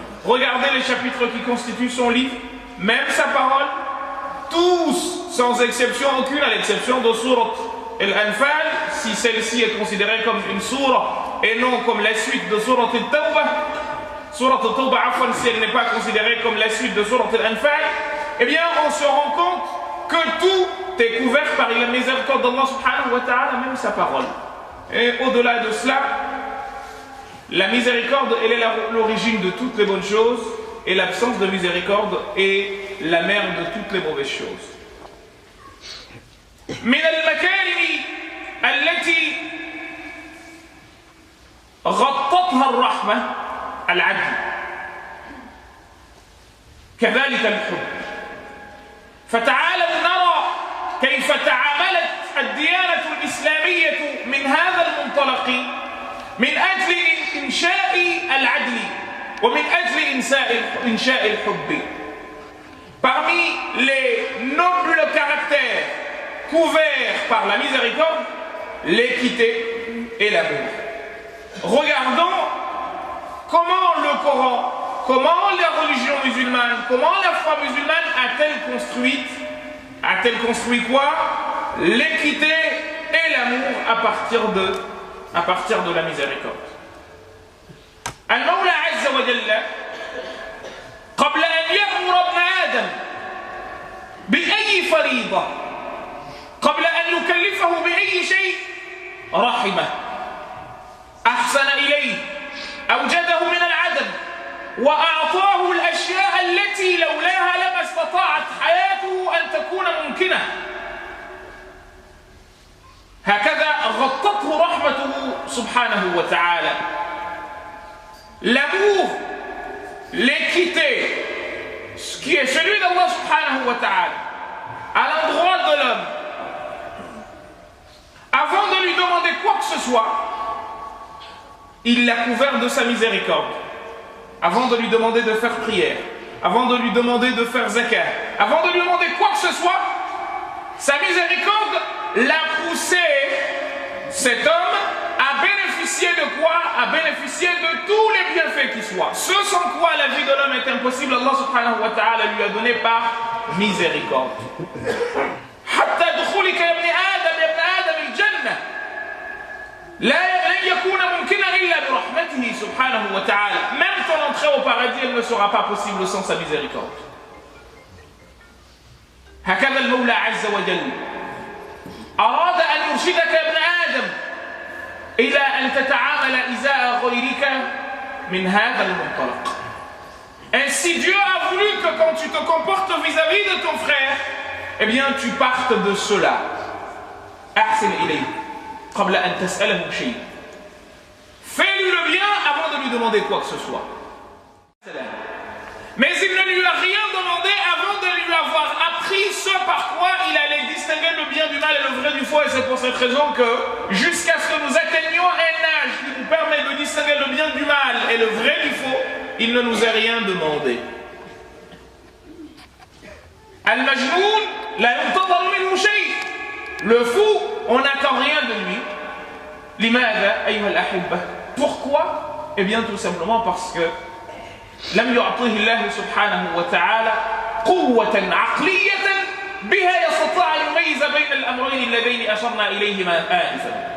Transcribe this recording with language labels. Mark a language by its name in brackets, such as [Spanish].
[French] Regardez les chapitres qui constituent son livre, même sa parole, tous, sans exception aucune, à l'exception de Surat Al-Anfal, si celle-ci est considérée comme une sourate et non comme la suite de Surat Al-Tawbah, Surat Al-Tawbah, si elle n'est pas considérée comme la suite de Surat Al-Anfal, eh bien on se rend compte que tout est couvert par la miséricorde d'Allah subhanahu wa ta'ala, même sa parole. Et au-delà de cela, la miséricorde, elle est l'origine de toutes les bonnes choses, et l'absence de miséricorde est la mère de toutes les mauvaises choses. [Arabic] من المكارم التي غطتها الرحمة العدل كذلك الحب فتعالوا نرى كيف تعاملت الديانة الإسلامية من هذا المنطلق من أجل إنشاء العدل ومن أجل إنشاء الحب. [French] Parmi les nobles caractères couverts par la miséricorde, l'équité et l'amour. Regardons comment le Coran, comment la religion musulmane, comment la foi musulmane a-t-elle construit quoi? L'équité et l'amour à partir de la miséricorde. [Arabic] المولى عز وجل قبل أن يأمر ابن آدم بأي فريضة قبل أن يكلفه بأي شيء رحمه أحسن إليه أوجده من العدم وأعطاه الأشياء التي لولاها لما استطاعت حياته أن تكون ممكنة. هكذا غطته رحمته سبحانه وتعالى. [French] L'amour, l'équité, ce qui est celui d'Allah subhanahu wa ta'ala, à l'endroit de l'homme, avant de lui demander quoi que ce soit, il l'a couvert de sa miséricorde. Avant de lui demander de faire prière, avant de lui demander de faire zakat, avant de lui demander quoi que ce soit, sa miséricorde l'a poussé, cet homme, à bénéficier de quoi? À bénéficier de tous les bienfaits qui soient. Ce sans quoi la vie de l'homme est impossible, Allah subhanahu wa ta'ala lui a donné par miséricorde. [Arabic] حتى دخولك يا ابن آدم الجنة لن يكون ممكنا إلا برحمته سبحانه وتعالى. [French] Même ton entrée au paradis, elle ne sera pas possible sans sa miséricorde. [Arabic] هكذا المولى عز وجل أراد أن يرشدك يا ابن آدم إلى أن تتعامل إزاء غيرك من هذا المنطلق. [French] Ainsi Dieu a voulu que quand tu te comportes vis-à-vis de ton frère, eh bien tu partes de cela. [Arabic] أحسن إليه قبل أن تسأله شيء. [French] Fais-lui le bien avant de lui demander quoi que ce soit. Mais il ne lui a rien demandé avant de lui avoir appris ce par quoi il allait distinguer le bien du mal et le vrai du faux. Et c'est pour cette raison que jusqu'à ce que nous atteignions un âge qui nous permet de distinguer le bien du mal et le vrai du faux, il ne nous a rien demandé. [Arabic] Al-Majnoun, la yuntadar minhu shay. [French] Le fou, on n'attend rien de lui. [Arabic] Limadha, ayyuha al-ahibba. [French] Pourquoi? Eh bien tout simplement parce que [Arabic] لم يعطيه الله سبحانه وتعالى قوة عقلية بها يستطيع أن يميز بين الأمرين اللذين أشرنا إليهما آنفا.